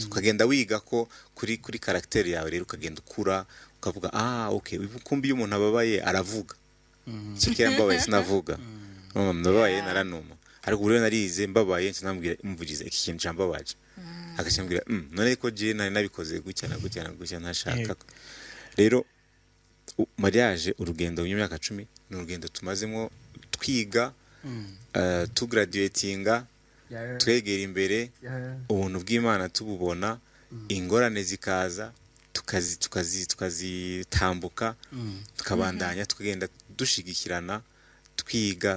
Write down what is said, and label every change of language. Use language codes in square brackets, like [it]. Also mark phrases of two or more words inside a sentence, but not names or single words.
[rn] Ukagenda wiga ko kuri karakteri yawe, rero ukagenda ukura, ukavuga okay, kumbi umuntu ababaye aravuga, kikira mbabaye sinavuga, mbabaye naranuma, ariko buri narize mbabaye nsanambwira umvugize iki kintu cyambabaje, akashambwira none ko je nari nabikoze gutya na gutya ntashaka. Rero mariage urugendo w'imyaka 10 ni urugendo tumazemo twiga, tugraduatinga, twegera imbere, ubuntu bw'Imana tububona, ingorane zikaza tukazitambuka, tukabandanya tukagenda dushigikirana twiga.